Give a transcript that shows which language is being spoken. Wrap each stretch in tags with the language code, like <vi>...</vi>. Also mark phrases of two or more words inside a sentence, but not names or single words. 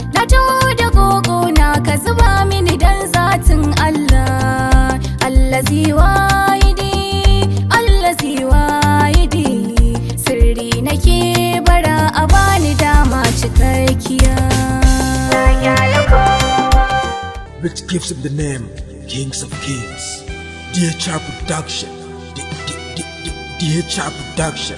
<ha>Na taho da gogo na ka zuba mini dan zatin Allah.</ha> <ar>الذي واحد، الذي واحد.</ar> <ha>Sirri nake bara a bani dama cikakkiya.</ha> <en>Which gives him the name Kings of Kings. D H R Production. D-, D-, D-, D-, D H R Production.</en>